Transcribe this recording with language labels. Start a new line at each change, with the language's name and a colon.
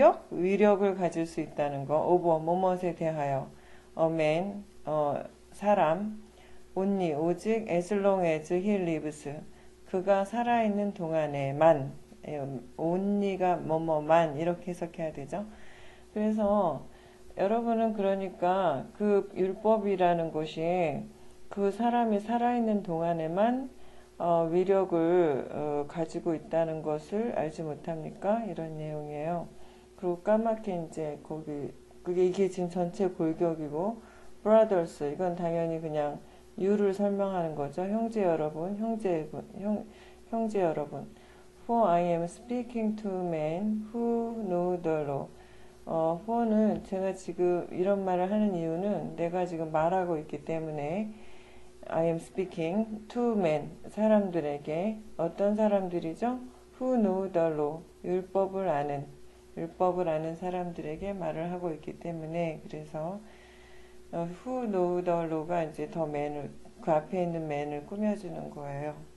Korean: 위력을 가질 수 있다는 거. over 뭐뭇에 대하여.
English: a man, 사람. only 오직 as long as he lives.
Korean: 그가 살아있는 동안에만. only가 뭐뭐만 이렇게 해석해야 되죠. 그래서 여러분은 그러니까 그 율법이라는 것이 그 사람이 살아있는 동안에만 위력을 가지고 있다는 것을 알지 못합니까? 이런 내용이에요. 그리고 까맣게 이제 거기 그게 이게 지금 전체 골격이고 brothers 이건 당연히 그냥 you를 설명하는 거죠. 형제 여러분, 형제 여러분.
English: For I am speaking to men who know the law.
Korean: for는 제가 지금 이런 말을 하는 이유는 내가 지금 말하고 있기 때문에
English: I am speaking to men
Korean: 사람들에게 어떤 사람들이죠?
English: Who know the law
Korean: 율법을 아는 사람들에게 말을 하고 있기 때문에 그래서 who know the law가 이제 더 man을 그 앞에 있는 man을 꾸며주는 거예요.